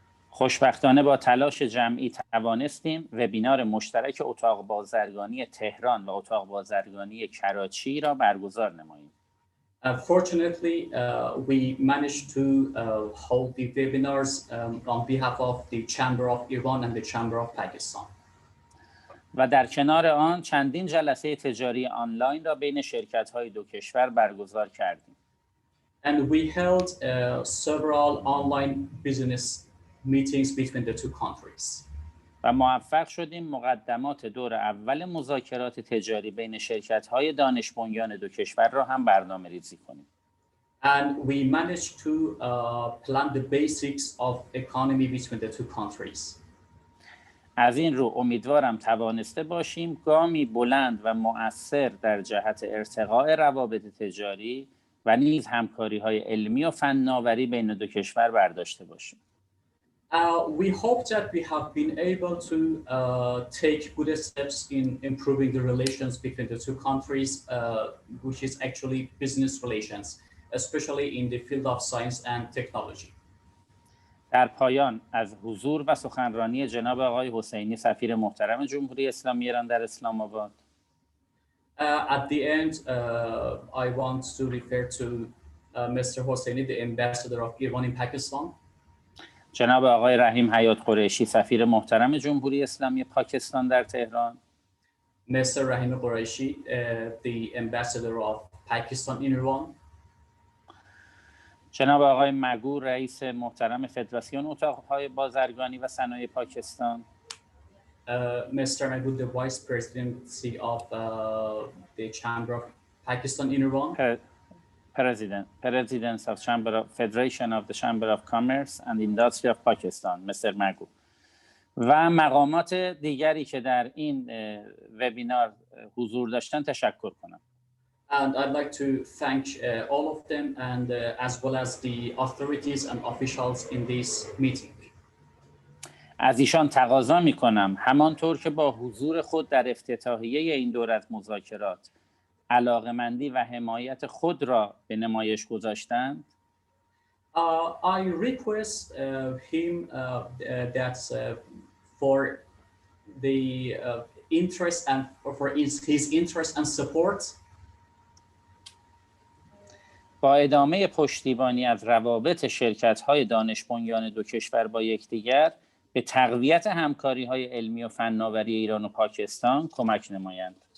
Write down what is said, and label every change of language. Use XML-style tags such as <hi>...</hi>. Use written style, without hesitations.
<fa>خوشبختانه با تلاش جمعی توانستیم وبینار مشترک اتاق بازرگانی تهران و اتاق بازرگانی کراچی را برگزار نماییم.</fa> <en>Fortunately, we managed to hold the webinars on behalf of the Chamber of Iran and the Chamber of Pakistan.</en> <fa>و در کنار آن چندین جلسه تجاری آنلاین را بین شرکت‌های دو کشور برگزار کردیم.</fa> <en>And we held several online business meetings between the two countries.</en> <fa>و موفق شدیم مقدمات دور اول مذاکرات تجاری بین شرکت‌های دانش بنیان دو کشور را هم برنامه‌ریزی کنیم.</fa> <en>And we managed to plan the basics of economy between the two countries.</en> <fa>از این رو امیدوارم توانسته باشیم گامی بلند و مؤثر در جهت ارتقاء روابط تجاری و نیز همکاری‌های علمی و فناوری بین دو کشور برداشته باشیم.</fa> <en>We hope that we have been able to take good steps in improving the relations between the two countries, which is actually business relations, especially in the field of science and technology.</en> <fa>در پایان از حضور و سخنرانی جناب آقای حسینی سفیر محترم جمهوری اسلامی ایران در اسلام آباد.</fa> <en>At the end, I want to refer to Mr. Hosseini, the ambassador of Iran in Pakistan.</en> <fa>جناب آقای رحیم حیات قریشی سفیر محترم جمهوری اسلامی پاکستان در تهران.</fa> <en>Mr. Rahim Qureshi, the ambassador of Pakistan in Iran.</en> <fa>جناب آقای مگو رئیس محترم فدراسیون اتاق‌های بازرگانی و صنایع پاکستان.</fa> <en>Mr. Magu, the vice presidency of the Chamber of Pakistan in Iran. President of Chamber of Federation of the Chamber of Commerce and Industry of Pakistan, Mr. Magu.</en> <fa>و مقامات دیگری که در این وبینار حضور داشتن تشکر کنم.</fa> <en>And I'd like to thank all of them and as well as the authorities and officials in this meeting.</en> <fa>از ایشان تقاضا می‌کنم همانطور که با حضور خود در افتتاحیه این دوره از مذاکرات علاقه‌مندی و حمایت خود را به نمایش گذاشتند.</fa> <en>I request him that for the interest and for his interest and support.</en> <fa>با ادامه پشتیبانی از روابط شرکت‌های دانش بنیان دو کشور با یکدیگر به تقویت همکاری‌های علمی و فناوری ایران و پاکستان کمک نمایند.</fa>